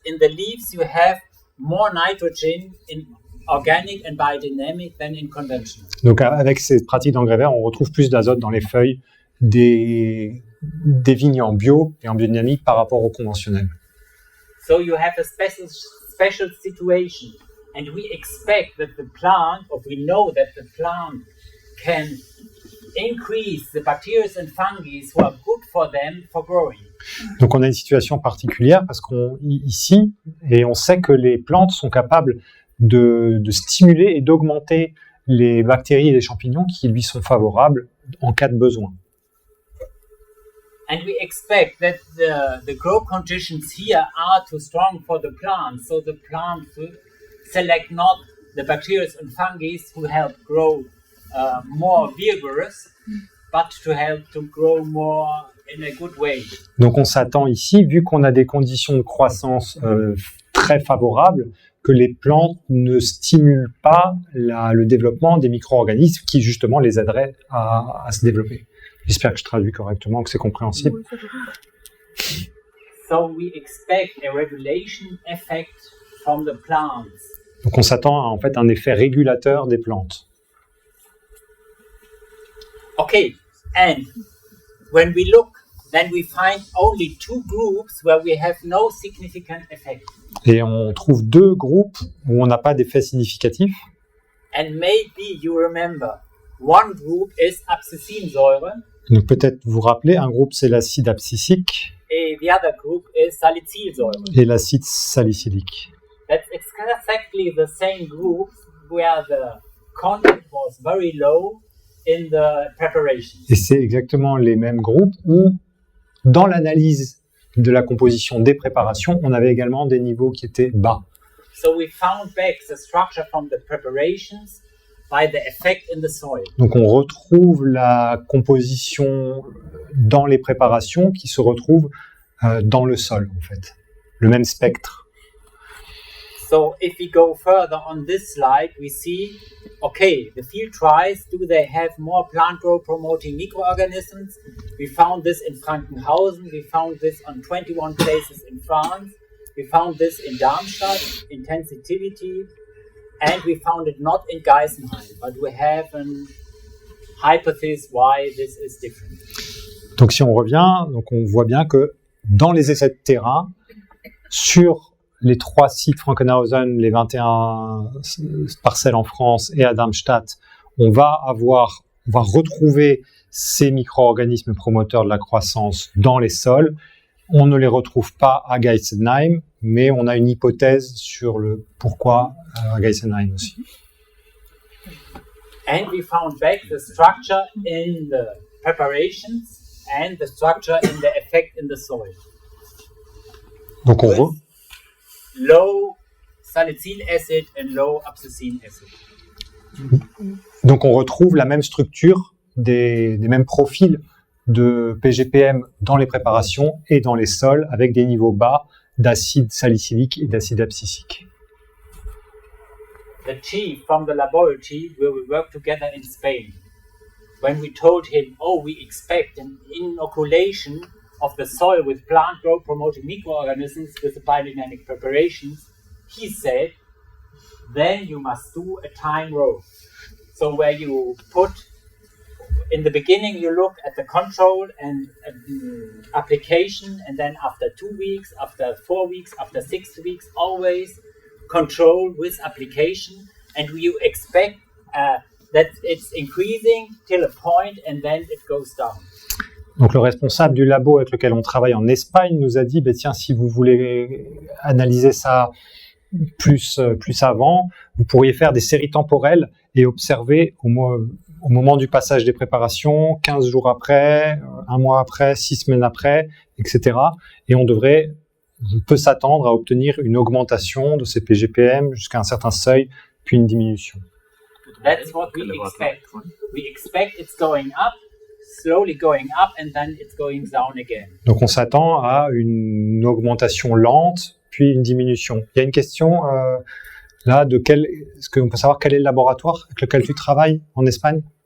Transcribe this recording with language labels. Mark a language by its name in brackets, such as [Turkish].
[English] In the leaves, you have more nitrogen in organic and biodynamic than in conventional. [French] Donc avec ces pratiques d'engrais verts, on retrouve plus d'azote dans les feuilles des vignes en bio et en biodynamique par rapport au conventionnel. [English] So you have a special situation, and we expect that the plant, or we know that the plant can increase the bacteria and fungi who are good for them for growing. [French] Donc on a une situation particulière parce ici, et on sait que les plantes sont capables de stimuler et d'augmenter les bactéries et les champignons qui lui sont favorables en cas de besoin. [English] And we expect that the growth conditions here are too strong for the plant, so the plant will select not the bacteria and fungi who help grow more vigorous, but to help to grow more in a good way. [French] Donc on s'attend ici, vu qu'on a des conditions de croissance très favorables, que les plantes ne stimulent pas le développement des micro-organismes qui justement les aideraient à se développer. J'espère que je traduis correctement, que c'est compréhensible. [English] So we expect a regulation effect from the plants. [French] Donc on s'attend à en fait un effet régulateur des plantes. [English] Okay, and when we look, then we find only 2 groups where we have no significant effect. [French] Et on trouve 2 groupes où on n'a pas d'effet significatif. [English] And maybe you remember, one group is abscissinsäure, [French] Donc peut-être vous rappelez, un groupe c'est l'acide abscisique [English] and the other group is salicylsäure. [French] et l'acide salicylique. [English] That's exactly the same group where the content was very low in the preparation. [French] Et c'est exactement les mêmes groupes où, dans l'analyse de la composition des préparations, on avait également des niveaux qui étaient bas. [English] So we found back the structure from the preparations by the effect in the soil. [French] Donc on retrouve la composition dans les préparations qui se retrouve dans le sol, en fait. Le même spectre. [English] So if we go further on this slide, we see, okay, the field trials, do they have more plant growth promoting microorganisms? We found this in Frankenhausen, we found this on 21 places in France, we found this in Darmstadt, in sensitivity, and we found it not in Geisenheim, but we have a hypothesis why this is different. [French] Donc si on revient, donc on voit bien que dans les essais de terrain, sur les 3 sites Frankenhausen, les 21 parcelles en France et à Darmstadt, on va retrouver ces micro-organismes promoteurs de la croissance dans les sols. On ne les retrouve pas à Geisenheim, mais on a une hypothèse sur le pourquoi à Geisenheim aussi. [English] And we found back the structure in the preparations and the structure in the effect in the soil. [French] Donc [English] Low salicylic acid and low abscisic acid. [French] Donc on retrouve la même structure, des mêmes profils de PGPM dans les préparations et dans les sols avec des niveaux bas d'acide salicylique et d'acide abscisique. [English] The chief from the laboratory where we work together in Spain, when we told him, oh, we expect an inoculation of the soil with plant growth promoting microorganisms with the biodynamic preparations, he said, then you must do a time row. So where you put, in the beginning you look at the control and application, and then after 2 weeks, after 4 weeks, after 6 weeks, always control with application, and you expect that it's increasing till a point and then it goes down. [French] Donc le responsable du labo avec lequel on travaille en Espagne nous a dit, tiens, si vous voulez analyser ça plus avant, vous pourriez faire des séries temporelles et observer au moment du passage des préparations, 15 jours après, 1 mois après, 6 semaines après, etc. Et on peut s'attendre à obtenir une augmentation de ces PGPM jusqu'à un certain seuil, puis une diminution. [English] That's what we expect. We expect it's going up, slowly going up, and then it's going down again. [French] Donc on s'attend à une augmentation lente, puis une diminution. Il y a une question là est-ce qu'on peut savoir quel est le laboratoire avec lequel tu travailles en Espagne?